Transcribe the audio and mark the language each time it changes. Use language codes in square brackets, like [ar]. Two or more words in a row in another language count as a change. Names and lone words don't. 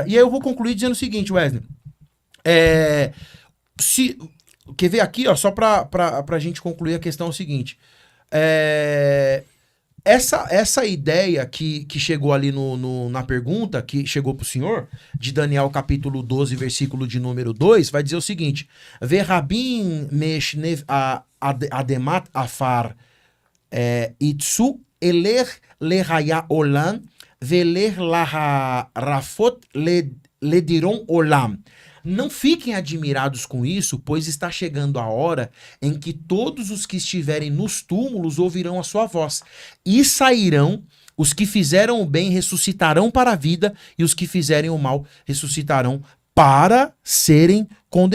[pt] E aí eu vou concluir dizendo o seguinte, Wesley. Quer ver aqui, ó, só pra gente concluir a questão é o seguinte. Essa ideia que chegou ali na pergunta, que chegou pro senhor, de Daniel capítulo 12, versículo de número 2, vai dizer o seguinte, [he] ורבים מישני אדמת עפר יקיצו אלה לחיי עולם ואלה לחרפות לדראון עולם. [pt] Não fiquem admirados com isso, pois está chegando a hora em que todos os que estiverem nos túmulos ouvirão a sua voz. E sairão, os que fizeram o bem ressuscitarão para a vida, e os que fizerem o mal ressuscitarão para serem condenados.